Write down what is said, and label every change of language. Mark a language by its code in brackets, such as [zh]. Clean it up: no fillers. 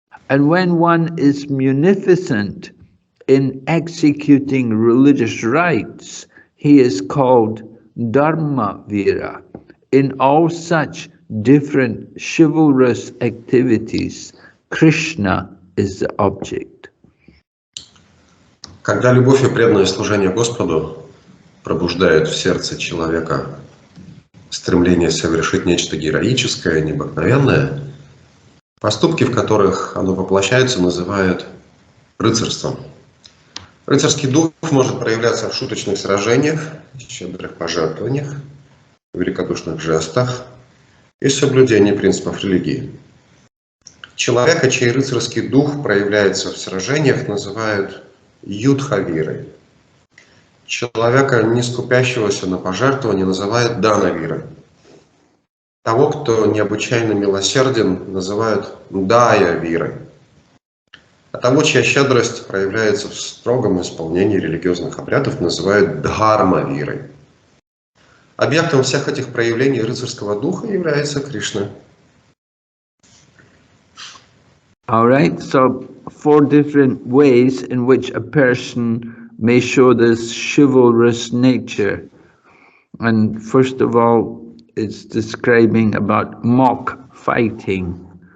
[en] And when one is munificent in executing religious rites, he is called Dharmavira. In all such different chivalrous activities, Krishna is the object. [ru] Когда любовь и преданное служение Господу пробуждают в сердце человека стремление совершить нечто героическое, необыкновенное, поступки, в которых оно воплощается, называют рыцарством. Рыцарский дух может проявляться в шуточных сражениях, щедрых пожертвованиях, великодушных жестах и соблюдении принципов религии. Человека, чей рыцарский дух проявляется в сражениях, называют юдхавирой. Человека, не скупящегося на пожертвования, называют данавирой. Того, кто необычайно милосерден, называют даявирой. А того, чья щедрость проявляется в строгом исполнении религиозных обрядов, называют дхармавирой. Объектом всех этих проявлений рыцарского духа является Кришна. [en] All right, so 4 different ways in which a person may show this chivalrous nature. And first of all, it's describing about mock fighting.